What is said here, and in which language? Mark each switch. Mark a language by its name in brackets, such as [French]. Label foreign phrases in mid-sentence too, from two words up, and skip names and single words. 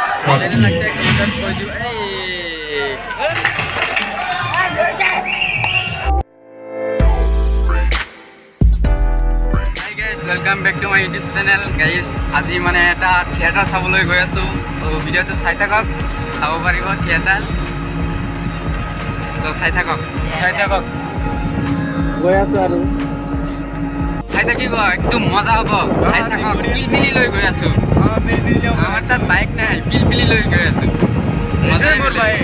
[Assamese] কেনে লাগছে কমেন্টত কৈ দিও [English] welcome back to my YouTube channel guys [Assamese] আজি মানে এটা থিয়েটাৰ চাবলৈ গৈ আছো তো ভিডিওটো চাই থাকক চাব পাৰিব থিয়েটাৰ তো চাই থাকক গৈ আছো আৰু চাই থাকিব একদম মজা হ'ব চাই থাকক পিলপিলি লৈ গৈ আছো আমাৰ তাত বাইক নাই পিলপিলি লৈ গৈ আছো মজা মোৰ